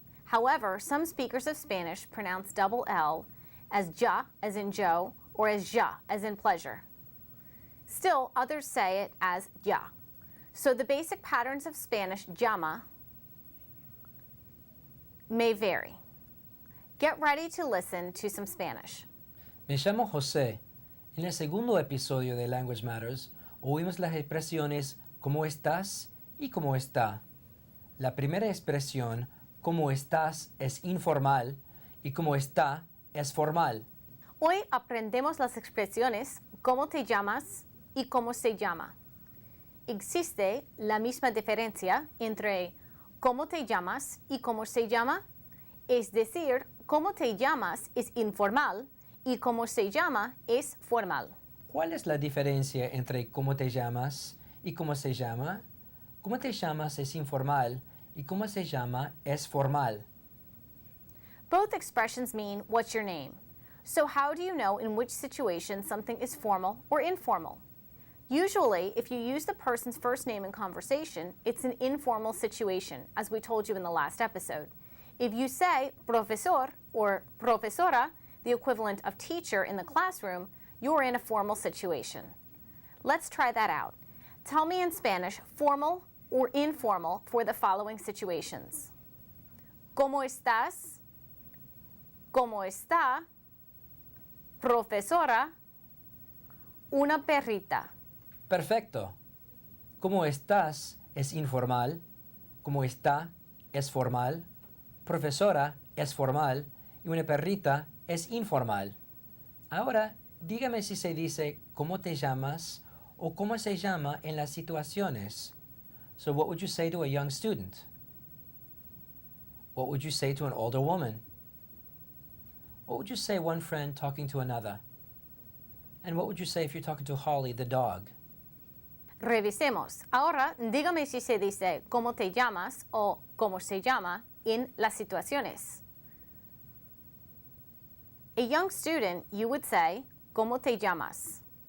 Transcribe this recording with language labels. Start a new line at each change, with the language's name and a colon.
English: However, some speakers of Spanish pronounce double L as ja, as in Joe, or as ja, as in pleasure. Still, others say it as ya. So the basic patterns of Spanish llama may vary. Get ready to listen to some Spanish.
Spanish: Me llamo José. En el segundo episodio de Language Matters, oímos las expresiones ¿cómo estás? Y ¿cómo está? La primera expresión, ¿cómo estás?, es informal y ¿cómo está?, es formal. Hoy aprendemos las expresiones ¿cómo te llamas? Y ¿cómo se llama? ¿Existe la misma diferencia entre ¿cómo te llamas? Y ¿cómo se llama? Es decir, ¿cómo te llamas? Es informal y ¿cómo se llama? Es formal. ¿Cuál es la diferencia entre ¿cómo te llamas? Y ¿cómo se llama? ¿Cómo te llamas? Es informal y ¿cómo se llama? Es formal.
English: Both expressions mean what's your name. So how do you know in which situation something is formal or informal? Usually, if you use the person's first name in conversation, it's an informal situation, as we told you in the last episode. If you say profesor or profesora, the equivalent of teacher in the classroom, you're in a formal situation. Let's try that out. Tell me in Spanish formal or informal for the following situations.
Spanish: ¿Cómo estás? ¿Cómo está? Profesora. Una perrita. Perfecto. ¿Cómo estás? Es informal. ¿Cómo está? Es formal. Profesora es formal y una perrita es informal. Ahora, dígame si se dice ¿cómo te llamas? O ¿cómo se llama? En las situaciones.
English: So what would you say to a young student? What would you say to an older woman? What would you say one friend talking to another? And what would you say if you're talking to Holly the dog?
Spanish: Revisemos. Ahora, dígame si se dice ¿cómo te llamas? O ¿cómo se llama? En las situaciones.
English: A young student, you would say
Spanish: ¿cómo te llamas?